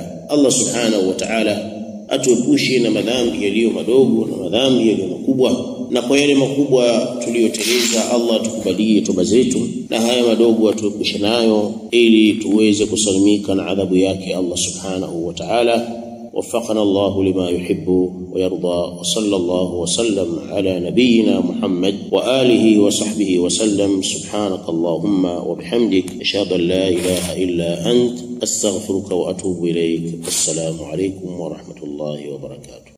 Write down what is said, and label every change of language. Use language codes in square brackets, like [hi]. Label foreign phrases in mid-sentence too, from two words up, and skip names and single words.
[sw] Allah [ar] سبحانه وتعالى [sw] atuepushe na madhambi yaliyo madogo na madhambi yaliyo makubwa, na kwa yale makubwa tuliyoteleza Allah atukubalie toba zetu, na haya madogo atuepushe nayo ili tuweze kusalimika na adhabu yake Allah [ar] سبحانه وتعالى. وفقنا الله لما يحب ويرضى، وصلى الله وسلم على نبينا محمد وآله وصحبه وسلم. سبحانك اللهم وبحمدك، أشهد أن لا إله إلا أنت، أستغفرك وأتوب إليك. السلام عليكم ورحمة الله وبركاته.